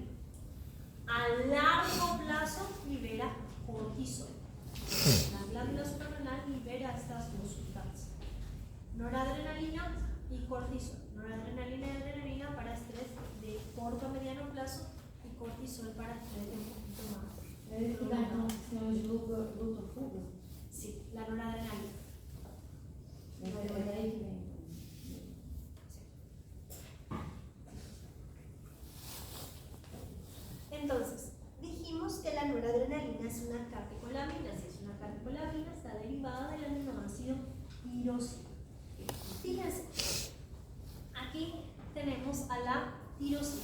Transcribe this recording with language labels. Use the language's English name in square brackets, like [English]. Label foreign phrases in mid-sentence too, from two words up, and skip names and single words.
[Spanish] A largo plazo libera cortisol. La glándula suprarrenal libera estas dos sustancias, noradrenalina y cortisol. Noradrenalina y adrenalina para estrés de corto a mediano plazo y cortisol para estrés de un poquito más. [Portuguese] É isso que dá então sistema de luta-fuga? [Spanish] Sí, la noradrenalina. [Portuguese] É daí que vem. [Spanish] Entonces, dijimos que la noradrenalina es una catecolamina. Si es una catecolamina, está derivada del aminoácido tirosina. Fíjense, aquí tenemos a la tirosina.